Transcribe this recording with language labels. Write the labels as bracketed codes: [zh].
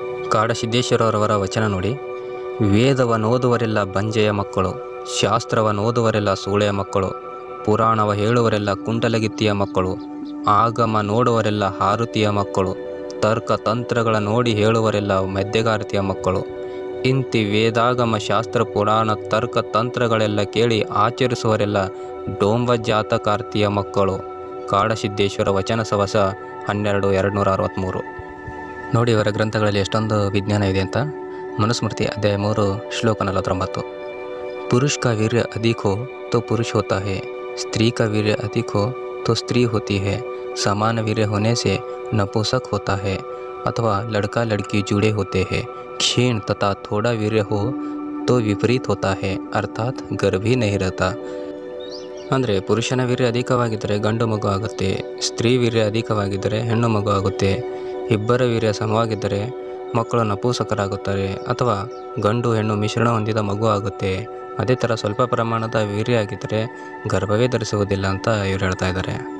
[kn] ಕಾಡಸಿದ್ದೇಶ್ವರವರ ವಚನ ನೋಡಿ. ವೇದವನ್ನೋದುವರೆಲ್ಲ ಬಂಜೆಯ ಮಕ್ಕಳು, ಶಾಸ್ತ್ರವನ್ನೋದುವರೆಲ್ಲ ಸೂಳೆಯ ಮಕ್ಕಳು, ಪುರಾಣವ ಹೇಳುವರೆಲ್ಲ ಕುಂಟಲಗಿತ್ತಿಯ ಮಕ್ಕಳು, ಆಗಮ ನೋಡುವರೆಲ್ಲ ಹಾರುತಿಯ ಮಕ್ಕಳು, ತರ್ಕ ತಂತ್ರಗಳ ನೋಡಿ ಹೇಳುವರೆಲ್ಲ ಮಧ್ಯಗಾರತಿಯ ಮಕ್ಕಳು, ಇಂತಿ ವೇದಾಗಮ ಶಾಸ್ತ್ರ ಪುರಾಣ ತರ್ಕ ತಂತ್ರಗಳೆಲ್ಲ ಕೇಳಿ ಆಚರಿಸುವರೆಲ್ಲ ಡೋಂಬ ಜಾತಕಾರ್ತಿಯ ಮಕ್ಕಳು. ಕಾಡಸಿದ್ದೇಶ್ವರ ವಚನ ಸವಸ 12/263. ನೋಡಿ ಇವರ ಗ್ರಂಥಗಳಲ್ಲಿ ಎಷ್ಟೊಂದು ವಿಜ್ಞಾನ ಇದೆ ಅಂತ. ಮನುಸ್ಮೃತಿ ಅಧ್ಯಾಯ 3 ಶ್ಲೋಕ 49. [hi] पुरुष का वीर्य अधिक हो तो पुरुष होता है, स्त्री का वीर्य अधिक हो तो स्त्री होती है, समान वीर्य होने से नपुंसक होता है, अथवा लड़का लड़की जुड़े होते हैं, क्षीण तथा थोड़ा वीर्य हो तो विपरीत होता है, अर्थात गर्भ ही नहीं रहता. [kn] ಅಂದರೆ ಪುರುಷನ ವೀರ್ಯ ಅಧಿಕವಾಗಿದ್ದರೆ ಗಂಡು ಮಗು ಆಗುತ್ತೆ, ಸ್ತ್ರೀ ವೀರ್ಯ ಅಧಿಕವಾಗಿದ್ದರೆ ಹೆಣ್ಣು ಮಗು ಆಗುತ್ತೆ, ಇಬ್ಬರ ವೀರ್ಯ ಸಮವಾಗಿದ್ದರೆ ಮಕ್ಕಳು ನಪುಂಸಕರಾಗುತ್ತಾರೆ, ಅಥವಾ ಗಂಡು ಹೆಣ್ಣು ಮಿಶ್ರಣ ಹೊಂದಿದ ಮಗು ಆಗುತ್ತೆ. ಅದೇ ಥರ ಸ್ವಲ್ಪ ಪ್ರಮಾಣದ ವೀರ್ಯ ಆಗಿದ್ದರೆ ಗರ್ಭವೇ ಧರಿಸುವುದಿಲ್ಲ ಅಂತ ಇವರು ಹೇಳ್ತಾ ಇದ್ದಾರೆ.